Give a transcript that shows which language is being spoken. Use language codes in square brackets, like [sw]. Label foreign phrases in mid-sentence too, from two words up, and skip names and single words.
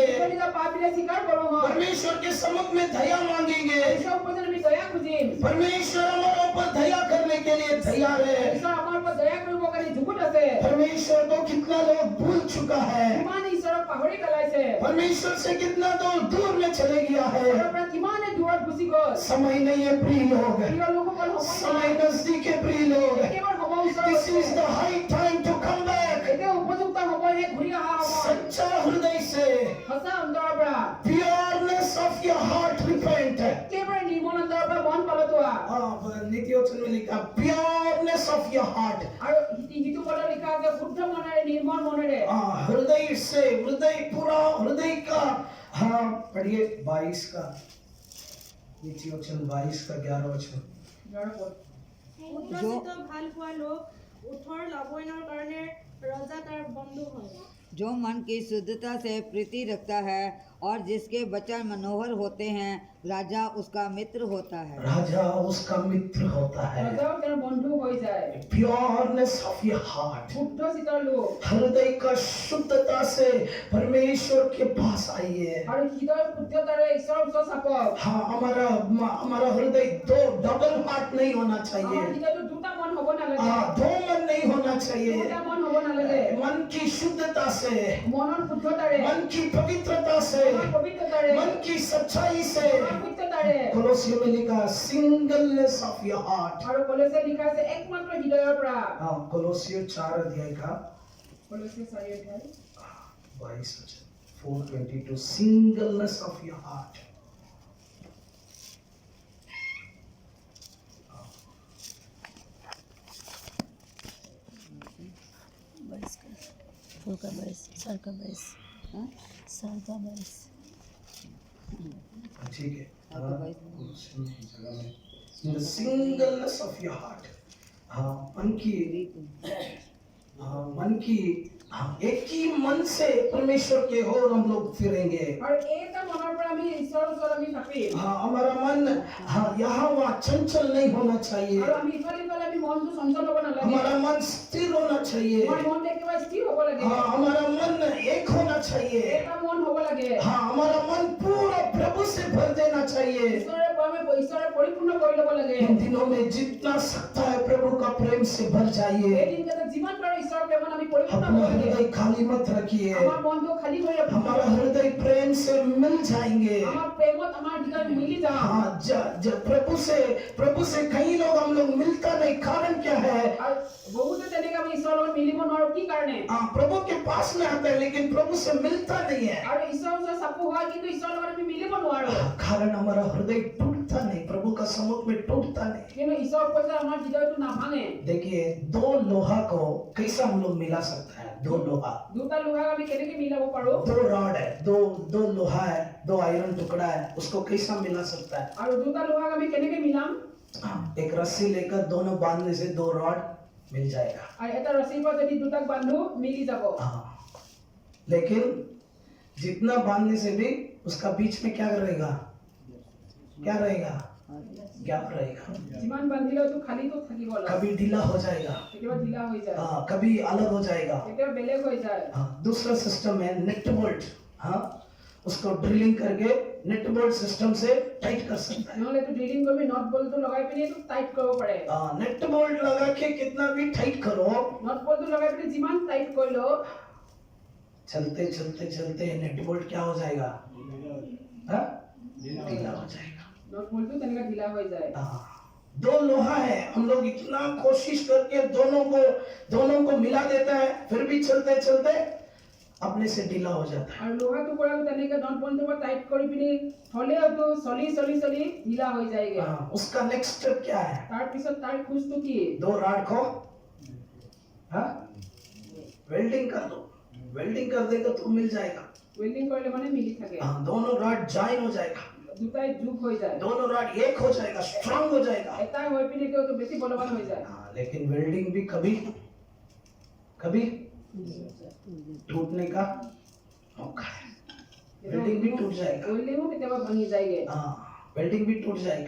[as] নিজৰ পাপবিলাক স্বীকাৰ কৰোঁ। [hi] परमेश्वर के सम्मुख में दया मांगेंगे। [as] ঈশ্বৰৰ ওপৰত আমি দয়া খুজিম। [hi] परमेश्वर हमारे ऊपर दया करने के लिए तैयार है। [as] ঈশ্বৰ আমাৰ ওপৰত দয়া কৰিবৰ কাৰণে যুগুত আছে। [hi] परमेश्वर को कितना लोग भूल चुका है। [as] কিমান ঈশ্বৰক পাহৰি পেলাইছে। [hi] परमेश्वर से कितना दूर में चले गया है। [as] ঈশ্বৰৰ পৰা কিমানে দূৰত গুচি গ'ল। [hi] समय नहीं है प्रिय लोग, [as] প্ৰিয় লোকসকল, [hi] समय नजदीक है प्रिय लोग। [as] একেবাৰে সময় ওচৰত [en] This [as] আছে। [en] is the high time to come back. [as] এতিয়া উপযুক্ত সময়হে ঘূৰি অহা সময়। [hi] सच्चा हृदय से, [as] সঁচা অন্তৰৰ পৰা, [en] pureness of your heart repent। [as] একেবাৰে নিৰ্মল অন্তৰৰ পৰা মন পালটোৱা। [hi] नीति वचन में लिखा [en] pureness of your heart। [as] আৰু সিটো পদত লিখা আছে শুদ্ধ মনেৰে নিৰ্মল মনেৰে। [hi] हृदय से, हृदय पूरा हृदय का। पढ़िए 22 का, नीति वचन 22 का 11 वचन। [as] উদ্ৰচিত ভাল পোৱা লোক ওঠৰ লাভৱানৰ কাৰণে ৰজা তাৰ বন্ধু হয়। [hi] जो मन की शुद्धता से प्रीति रखता है और जिसके वचन मनोहर होते हैं राजा उसका मित्र होता है। राजा उसका मित्र होता है। [as] ৰজাও তেওঁৰ বন্ধু হৈ যায়। [en] Pureness of your heart। [as] শুদ্ধ চিত্তৰ লোক [hi] हृदय का शुद्धता से परमेश्वर के पास आइए। [as] আৰু হৃদয়ৰ শুদ্ধতাৰে ঈশ্বৰৰ ওচৰত চাপক। [hi] हाँ, हमारा हृदय दो [en] double heart [hi] नहीं होना चाहिए। [as] আমাৰ হৃদয়টো দুটা মন হ'ব নালাগে। [hi] दो मन नहीं होना चाहिए। [as] দুটা মন হ'ব নালাগে। [hi] मन की शुद्धता से, [as] মনৰ শুদ্ধতাৰে, [hi] मन की पवित्रता से, [as] মনৰ পবিত্ৰতাৰে, [hi] मन की सच्चाई से। [as] মনৰ সত্যতাৰে। [hi] कोलोसियों में लिखा [en] singleness of your heart. [as] আৰু কলচে লিখা আছে একমাত্ৰ হৃদয়ৰ পৰা। [hi] हाँ, कोलोसियों 4 अध्याय का [as] কলচে 4 অধ্যায় [hi] 22 वचन। 4:22, [en] singleness of your heart. [hi] फुल का 22, सर का 22, हाँ? सर का 22। ठीक है। आपका [en] The singleness of your heart. [hi] हाँ, मन की एक ही मन से परमेश्वर के ओर हम लोग फिरेंगे। [as] আৰু এটা মনৰ পৰা আমি ঈশ্বৰৰ ওচৰত আমি থাকিম [hi] हाँ, हमारा मन यहाँ वहाँ चंचल नहीं होना चाहिए। [as] আৰু আমি ইফালে ইফালে আমি মনটো চঞ্চল হ'ব নালাগে [hi] हमारा मन स्थिर होना चाहिए। [as] আমাৰ মনটো একেবাৰে স্থিৰ হ'ব লাগে [hi] हाँ, हमारा मन एक होना चाहिए। [as] এটা মন হ'ব লাগে [hi] हाँ, हमारा मन पूरा प्रभु से भर देना चाहिए। [as] ঈশ্বৰে পৰিপূৰ্ণ কৰি ল'ব লাগে [hi] इन दिनों में जितना सकता है प्रभु का प्रेम से भर [as] এই [hi] जाइए। [as] দিনকেইটা যিমান পাৰো ঈশ্বৰৰ প্ৰেমত আমি পৰিপূৰ্ণ হ'ব [hi] अपना [as] লাগে [hi] हृदय खाली मत रखिए। [as] আমাৰ মনটো খালী কৰি ৰাখিব [hi] हमारा हृदय प्रेम से मिल जाएंगे। [as] আমাৰ প্ৰেমত আমাৰ হৃদয় মিলি যাওঁ [hi] हाँ, प्रभु से कई लोग हम लोग मिलता नहीं, कारण क्या है? [as] আৰু বহুতে তেনেকৈ আমি ঈশ্বৰৰ লগত মিলিব নোৱাৰো কি কাৰণে [hi] हाँ, प्रभु के पास में आता है लेकिन प्रभु से मिलता नहीं है। [as] আৰু ঈশ্বৰৰ ওচৰত চাপো হয় কিন্তু ঈশ্বৰৰ লগত আমি মিলিব নোৱাৰো [hi] कारण हमारा हृदय टूटता नहीं, प्रभु का समुख में टूटता नहीं। [as] কিন্তু ঈশ্বৰ কৈছে আমাৰ হৃদয়টো নাভাঙে [hi] देखिए, दो लोहा को कैसा हम लोग मिला सकता है? दो लोहा, [as] দুটা লোহাক আমি কেনেকৈ মিলাব পাৰো [hi] दो रॉड है, दो लोहा है, दो आयरन टुकड़ा है, उसको कैसा मिला सकता है? [as] আৰু দুটা লোহাক আমি কেনেকৈ মিলাম [hi] एक रस्सी लेकर दोनों बांधने से दो रॉड मिल जाएगा। [as] আৰু এটা ৰছীৰ পৰা যদি দুটাক বান্ধো মিলি যাব [hi] हाँ, लेकिन जितना बांधने से भी उसका बीच में क्या रहेगा? क्या रहेगा? गैप रहेगा। [as] যিমান বান্ধিলেও খালীটো থাকিব লাগে [hi] कभी ढीला हो जाएगा, [as] কেতিয়াবা ঢিলা হৈ যায় [hi] हाँ, कभी अलग हो जाएगा। [as] কেতিয়াবা বেলেগ হৈ যায় [hi] हाँ, दूसरा सिस्टम है [en] nut bolt. [hi] हाँ, उसको ड्रिलिंग करके [en] nut bolt system [hi] से टाइट कर सकता है। [as] নহলে তো ড্ৰিলিং কৰি [en] nut bolt [as] লগাই পিনি তো টাইট কৰিব পাৰে [en] nut bolt [hi] लगा के कितना भी टाइट करो, [en] nut bolt [as] লগাই পিনি যিমান টাইট কৰিলো [hi] चलते चलते चलते [en] nut bolt [hi] क्या हो जाएगा? हाँ, ढीला हो जाएगा। [en] nut bolt [as] তেনেকৈ ঢিলা হৈ যায় [hi] हाँ, दो लोहा है, हम लोग इतना कोशिश करके दोनों को मिला देता है, फिर भी चलते चलते अपने से ढीला हो जाता है। [as] আৰু লোহা টুকুৰাটো তেনেকৈ [en] nut bolt [as] পৰা টাইট কৰি পিনি থলেওতো চলি চলি চলি ঢিলা হৈ যায়গে [hi] हाँ, उसका [en] next step [hi] क्या है? [as] তাৰ পিছত তাৰ খোজটো কি [hi] दो रॉड को वेल्डिंग कर दो, वेल्डिंग कर देगा तो मिल जाएगा। [as] ৱেল্ডিং কৰিলে মানে মিলি থাকে [hi] हाँ, दोनों [en] rod join [hi] हो जाएगा, [as] দুটাই যোগ হৈ যায় [hi] दोनों रॉड एक हो जाएगा, स्ट्रांग हो जाएगा। [as] এটা হৈ পিনি তো বেছি বলৱান হৈ যায় [hi] हाँ, लेकिन वेल्डिंग भी कभी कभी टूटने का मौका है। वेल्डिंग भी टूट जाएगा। [as] ৱেল্ডিঙো কেতিয়াবা ভাঙি যায়গে [hi] हाँ, वेल्डिंग भी टूट जाएगा।